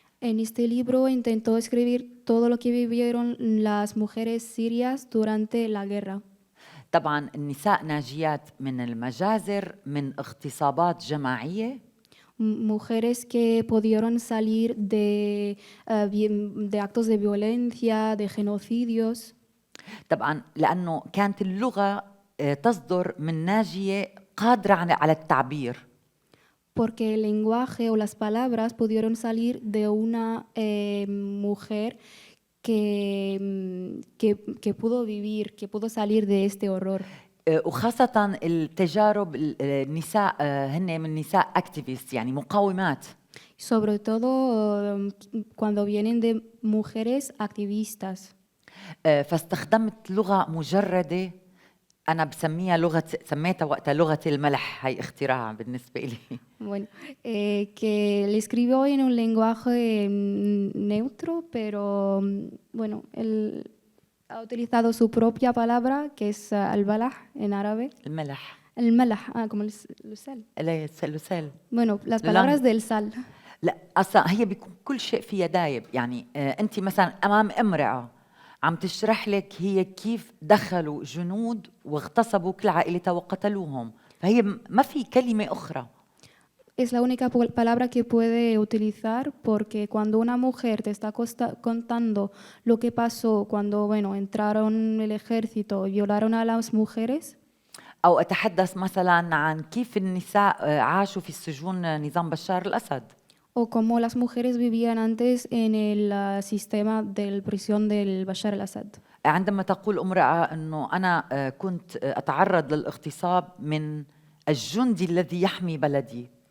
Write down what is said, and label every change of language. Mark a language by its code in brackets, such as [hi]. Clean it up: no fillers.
[es] En este libro intentó escribir todo lo que vivieron las mujeres sirias durante la guerra. [ar] طبعا النساء ناجيات من المجازر من اغتصابات جماعية. [es] Mujeres que pudieron salir de actos de violencia, de genocidios. [ar] طبعا لأنه كانت اللغة تصدر من ناجية قادرة على التعبير. [es] Porque el lenguaje o las palabras pudieron salir de una mujer que pudo vivir, que pudo salir de este horror. [ar] وخاصة التجارب النساء هن من نساء activists يعني مقاومات. [es] Sobre todo cuando vienen de mujeres activistas. [ar] فاستخدمت لغة مجردة أنا سميتها وقتها لغة الملح. هاي اختراع بالنسبة لي. [es] Bueno, que le escribió en un lenguaje neutro, pero bueno, él ha utilizado su propia palabra, que es al-balah en árabe. [ar] الملح. [es] الملح, como el sal. [ar] السل. [es] Bueno, las palabras del sal. [ar] لا أصلا هي بيكون كل شيء فيها دايب يعني أنت مثلا أمام امرأة عم تشرح لك هي كيف دخلوا جنود واغتصبوا كل عائلتها وقتلوهم فهي ما في كلمة أخرى. [es] Es la única palabra que puede utilizar porque cuando una mujer te está contando lo que pasó cuando, bueno, entraron el ejército y violaron a las mujeres. [ar] أو أتحدث مثلا عن كيف النساء عاشوا في السجون نظام بشار الأسد. [es] O cómo las mujeres vivían antes en el sistema de prisión del Bashar al-Assad. [ar] عندما تقول امرأة أنه أنا كنت أتعرض للاغتصاب من الجندي الذي يحمي بلدي.